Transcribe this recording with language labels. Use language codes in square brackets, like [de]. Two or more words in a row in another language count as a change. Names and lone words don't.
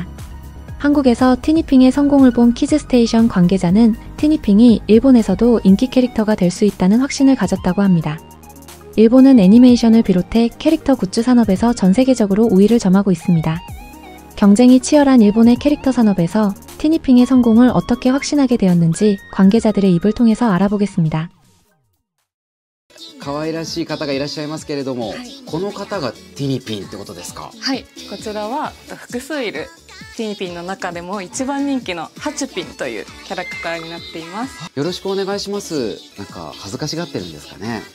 [ko] 한국에서 티니핑의 성공을 본 키즈스테이션 관계자는 티니핑이 일본에서도 인기 캐릭터가 될 수 있다는 확신을 가졌다고 합니다. 일본은 애니메이션을 비롯해 캐릭터 굿즈 산업에서 전 세계적으로 우위를 점하고 있습니다. 경쟁이 치열한 일본의 캐릭터 산업에서 티니핑의 성공을 어떻게 확신하게 되었는지 관계자들의 입을 통해서 알아보겠습니다. [ja] 可愛らしい方がいらっしゃいますけれども、この方がティニピンってことですか？はい、こちらは複数いるティニピンの中でも一番人気のハチュピンというキャラクターになっています。よろしくお願いします。なんか恥ずかしがってるんですかね。